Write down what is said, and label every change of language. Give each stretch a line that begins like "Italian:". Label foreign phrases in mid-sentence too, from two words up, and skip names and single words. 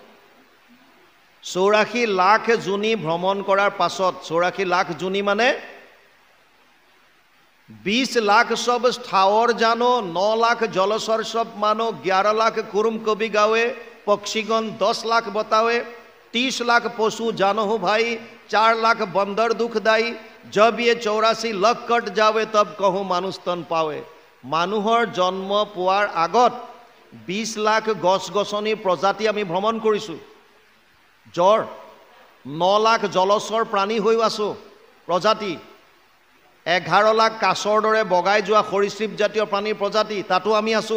Assamese: 84 লাখ যোনি ভ্ৰমণ কৰাৰ পাছত, 84 লাখ যোনি মানে
Hindi: 20 लाख सब स्थावर जानो, 9 लाख जलचर सब मानो, 11 लाख कुरुम कवि गावे, पक्षीगण 10 लाख बतावे, 30 लाख पशु जानो हो भाई, 4 लाख बंदर दुखदायी, जब ये 84 लाख कट जावे तब कहूँ मानुष तन पावे।
Assamese: মানুহৰ জন্ম পোৱাৰ আগত 20 লাখ গছ গছনি প্ৰজাতি আমি ভ্ৰমণ কৰিছোঁ। জ্বৰ 9 লাখ জলচৰ প্ৰাণী হৈ আছো প্ৰজাতি, 11 লাখ কাছৰ দৰে বগাই যোৱা সৰীসৃপ জাতীয় প্ৰাণীৰ প্ৰজাতি, তাতো আমি আছো।